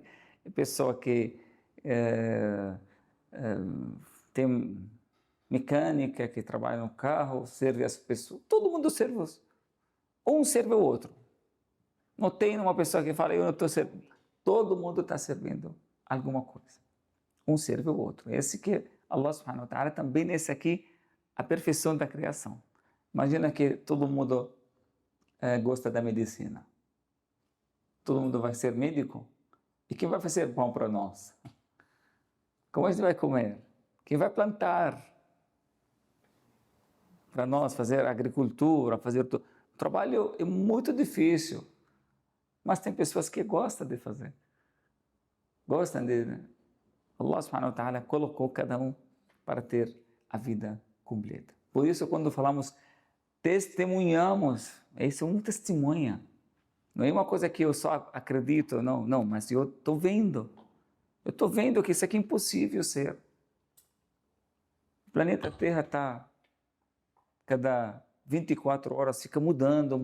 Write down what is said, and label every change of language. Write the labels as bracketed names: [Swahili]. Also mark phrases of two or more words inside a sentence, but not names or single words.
[Portuguese] A pessoa que tem mecânica, que trabalha no carro, serve as pessoas. Todo mundo serve. Um serve o outro. Não tem uma pessoa que fala, eu não estou servindo. Todo mundo está servindo alguma coisa. Um serve o outro. Esse que [Arabic] الله سبحانه وتعالى [Portuguese] também nesse aqui, a perfeição da criação. Imagina que todo mundo gosta da medicina. Todo mundo vai ser médico. E quem vai fazer pão para nós? Como a gente vai comer? Quem vai plantar? Para nós fazer agricultura, fazer tudo. O trabalho é muito difícil. Mas tem pessoas que gostam de fazer. Gostam de... [Arabic] الله سبحانه وتعالى [Portuguese] colocou cada um para ter a vida completa. Por isso, quando falamos testemunhamos, isso é um testemunha. Não é uma coisa que eu só acredito, não, mas eu estou vendo. Eu estou vendo que isso aqui é impossível ser. O planeta Terra está, cada 24 horas, fica mudando.